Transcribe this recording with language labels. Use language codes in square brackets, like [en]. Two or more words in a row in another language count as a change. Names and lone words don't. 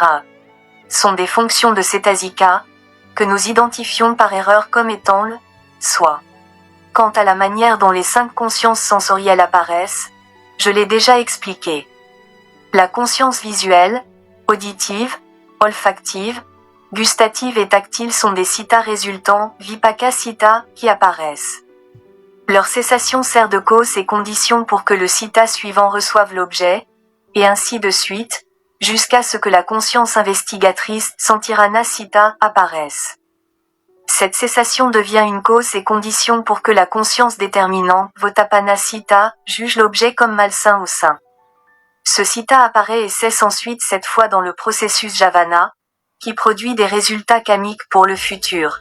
[fr] sont des fonctions de cetasika, que nous identifions par erreur comme étant le soi. Quant à la manière dont les 5 consciences sensorielles apparaissent, je l'ai déjà expliqué. La conscience visuelle, auditive, olfactive, gustative et tactile sont des cittas résultants, [pi] vipaka citta, [fr] qui apparaissent. Leur cessation sert de cause et condition pour que le citta suivant reçoive l'objet, et ainsi de suite, jusqu'à ce que la conscience investigatrice, [pi] Santirana citta, [fr] apparaisse. Cette cessation devient une cause et condition pour que la conscience déterminante, [pi] Votapana citta, [fr] juge l'objet comme malsain ou sain. Ce citta apparaît et cesse ensuite cette fois dans le processus javana, qui produit des résultats kamiques pour le futur.